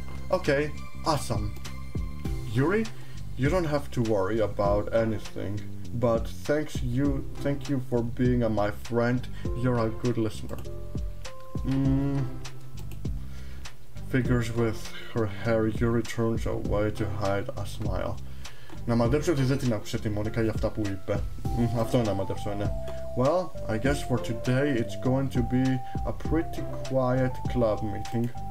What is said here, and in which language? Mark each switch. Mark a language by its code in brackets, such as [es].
[en] Okay, awesome. Yuri, you don't have to worry about anything, but thank you for being my friend. You're a good listener. Figures with her hair, Yuri turns away to hide a smile. [el] Να μαντέψω ότι δεν την άκουσε τη Μόνικα για αυτά που είπε. Αυτό να μαντέψω, ναι. [en] Well, I guess for today it's going to be a pretty quiet club meeting.